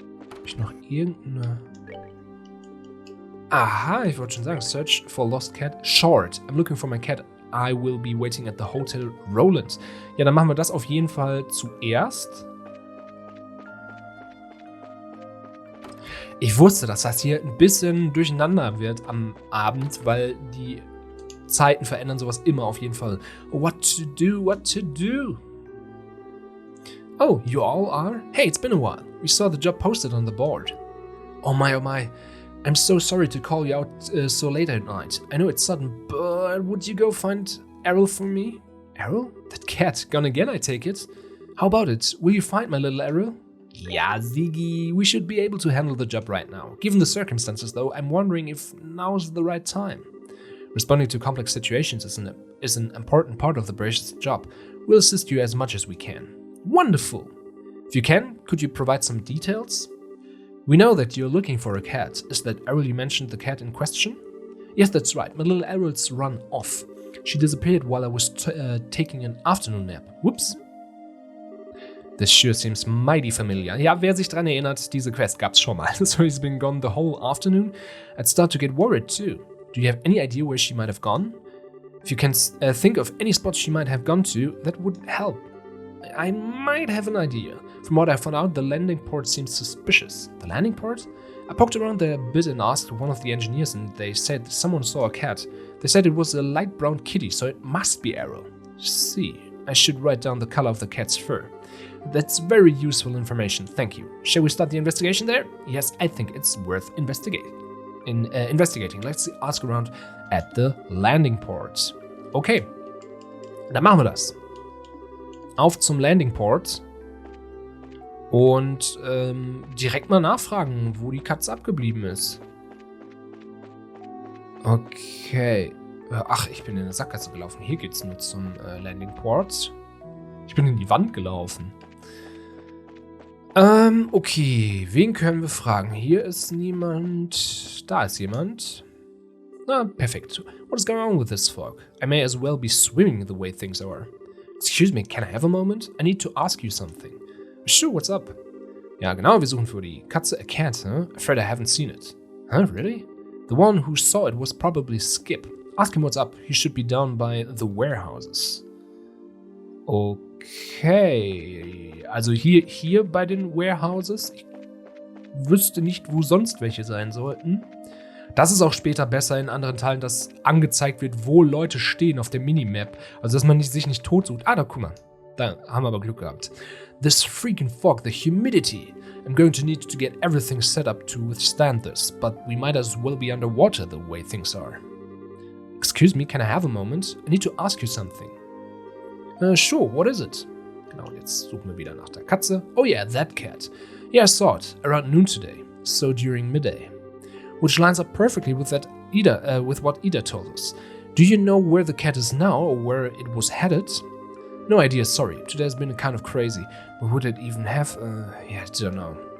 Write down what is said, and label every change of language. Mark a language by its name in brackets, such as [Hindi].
[German] Hab ich noch irgendeine... Aha, ich wollte schon sagen. [English] Search for lost cat. Short. I'm looking for my cat. I will be waiting at the Hotel Roland. [German] Ja, dann machen wir das auf jeden Fall zuerst. Ich wusste, dass das hier ein bisschen durcheinander wird am Abend, weil die Zeiten verändern sowas immer auf jeden Fall. [English] What to do? Oh, you all are? Hey, it's been a while. We saw the job posted on the board. Oh my. I'm so sorry to call you out so late at night. I know it's sudden, but would you go find Errol for me? Errol? That cat. Gone again, I take it. How about it? Will you find my little Errol? Yeah, Ziggy. We should be able to handle the job right now. Given the circumstances, though, I'm wondering if now's the right time. Responding to complex situations is an important part of the Branche's job. We'll assist you as much as we can. Wonderful! If you can, could you provide some details? We know that you're looking for a cat. Is that Errol you mentioned, the cat in question? Yes, that's right. My little Errol's run off. She disappeared while I was taking an afternoon nap. Whoops. This sure seems mighty familiar. [German] Ja, wer sich dran erinnert, diese Quest gab's schon mal. [English] So he's been gone the whole afternoon. I'd start to get worried too. Do you have any idea where she might have gone? If you can think of any spots she might have gone to, that would help. I might have an idea. From what I found out, the landing port seems suspicious. The landing port? I poked around there a bit and asked one of the engineers, and they said someone saw a cat. They said it was a light brown kitty, so it must be Errol. See, I should write down the color of the cat's fur. That's very useful information, thank you. Shall we start the investigation there? Yes, I think it's worth investigating. Let's ask around at the landing port. [German] Okay, dann machen wir das. Auf zum Landing Port und direkt mal nachfragen, wo die Katze abgeblieben ist. Okay. Ach, ich bin in eine Sackgasse gelaufen. Hier geht's nur zum Landing Port. Ich bin in die Wand gelaufen. Okay. Wen können wir fragen? Hier ist niemand. Da ist jemand. Ah, perfekt. [English] What is going on with this fog? I may as well be swimming the way things are. Excuse me, can I have a moment? I need to ask you something. Sure, what's up? [German] Ja, genau, wir suchen für die Katze [English] a cat, huh? Afraid I haven't seen it. Huh, really? The one who saw it was probably Skip. Ask him what's up. He should be down by the warehouses. Okay. [German] Also hier bei den Warehouses. Ich wüsste nicht, wo sonst welche sein sollten. Das ist auch später besser in anderen Teilen, dass angezeigt wird, wo Leute stehen auf der Minimap. Also, dass man sich nicht tot sucht. Ah, da, guck mal. Da haben wir aber Glück gehabt. [English] This freaking fog, the humidity. I'm going to need to get everything set up to withstand this, but we might as well be underwater the way things are. Excuse me, can I have a moment? I need to ask you something. Sure, what is it? [German] Genau, jetzt suchen wir wieder nach der Katze. [English] Oh yeah, that cat. Yeah, I saw it, around noon today. So during midday. Which lines up perfectly with with what Ida told us. Do you know where the cat is now, or where it was headed? No idea, sorry. Today's been kind of crazy. But would it even have? Yeah, I don't know.